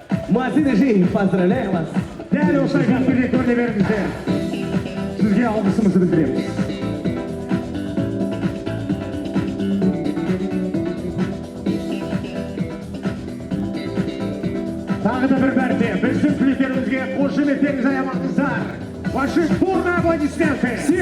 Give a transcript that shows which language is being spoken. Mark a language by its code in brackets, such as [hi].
[ru] Мазины жизнь, поздравляем вас. [kk] Дәл осылай концертте көріне беріңіздер. Сізге алғысымызды білдіреміз. Тағы да бір мәрте біздің түлектерімізге қошеметтеріңізді аямаңыздар. [ru] Ваши бурные аплодисменты.